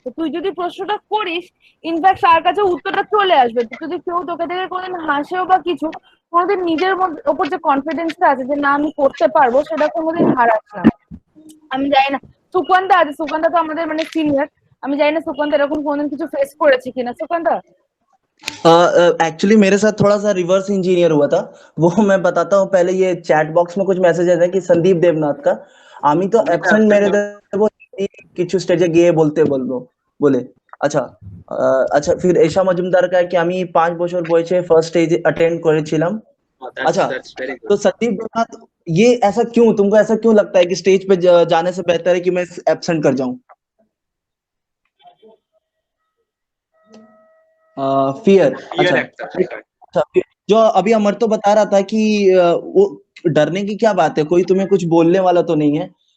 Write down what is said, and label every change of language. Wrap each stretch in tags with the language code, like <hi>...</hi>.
<bn>তো তুই যদি প্রশ্নটা করিস, ইনফ্যাক্ট তার কাছে উত্তরটা চলে আসবে। যদি কেউ তোকে দেখে কোনোদিন হাসেও বা কিছু, কোনোদিন নিজের ওপর যে কনফিডেন্সটা আছে যে না আমি করতে পারবো, সেটা কোনোদিন হারাস না। আমি জানি না সুকান্তা আছে, সুকান্তা তো আমাদের মানে সিনিয়র, আমি জানি না সুকান্তা এরকম কোনোদিন কিছু ফেস করেছে কিনা। সুকান্তা</bn> <hi>एक्चुअली मेरे साथ थोड़ा सा रिवर्स इंजीनियर हुआ था, वो मैं बताता हूँ। पहले ये चैट बॉक्स में कुछ मैसेजेस है कि संदीप देवनाथ का</hi> <bn>আমি তো অ্যাবসেন্ট মেরে দেবো, কিছু স্টেজে গিয়ে বলতে বলবো বলে। আচ্ছা আচ্ছা, फिर এশা মজুমদার का है कि আমি 5 বছর বয়সে ফার্স্ট স্টেজ अटेंड করেছিলাম।</bn> <hi>अच्छा, तो संदीप देवनाथ, ये ऐसा क्यों, तुमको ऐसा क्यों लगता है कि स्टेज पे जाने से बेहतर है कि मैं एब्सेंट कर जाऊं? फियर। अच्छा, जो अभी अमर तो बता रहा था कि वो डरने की क्या बात है, कोई तुम्हें कुछ बोलने वाला तो नहीं है।</hi>